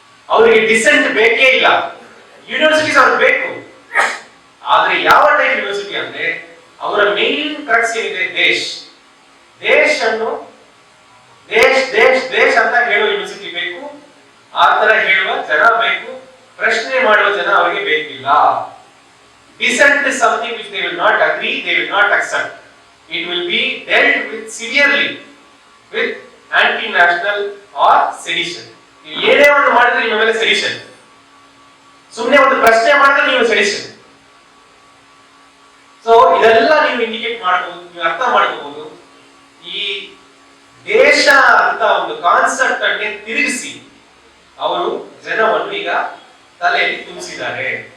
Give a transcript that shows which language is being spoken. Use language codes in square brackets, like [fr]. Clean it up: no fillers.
[kn] ಅವರಿಗೆ ಡಿಸೆಂಟ್ ಬೇಕೇ ಇಲ್ಲ, ಯೂನಿವರ್ಸಿಟೀಸ್ ಅವ್ರಿಗೆ ಬೇಕು. ಆದ್ರೆ ಯಾವ ಟೈಪ್ ಯೂನಿವರ್ಸಿಟಿ ಅಂದ್ರೆ ಅವರ ಮೇನ್ ಕ್ರಕ್ಸ್ ಏನಿದೆ, ದೇಶ್ ಅನ್ನು ದೇಶ್ ಅಂತ ಹೇಳುವ ಯೂನಿವರ್ಸಿಟಿ ಬೇಕು. ಆ ತರ ಹೇಳುವ ಜನ ಬೇಕು. ಪ್ರಶ್ನೆ ಮಾಡುವ ಜನ ಅವರಿಗೆ ಬೇಕಿಲ್ಲ. [en] Dissent is something which they will not agree, they will not accept. It will be dealt with severely with anti-national or sedition. [kn] ಏನೇ ಒಂದು ಮಾಡಿದ್ರೆ ನಿಮ್ಮ ಮೇಲೆ ಸೆಡಿಷನ್, ಸುಮ್ಮನೆ ಒಂದು ಪ್ರಶ್ನೆ ಮಾಡಿದ್ರೆ ನೀವು ಸೆಡಿಷನ್. ಸೊ ಇದೆಲ್ಲ ನೀವು ಇಂಡಿಕೇಟ್ ಮಾಡಬಹುದು, ನೀವು ಅರ್ಥ ಮಾಡ್ಕೋಬಹುದು. ಈ ದೇಶ ಅಂತ ಒಂದು ಕಾನ್ಸೆಪ್ಟ್ ಅನ್ನು ತಿರುಗಿಸಿ ಅವರು ಜನವನ್ನು ಈಗ ತಲೆಯಲ್ಲಿ ತುಂಬಿಸಿದ್ದಾರೆ.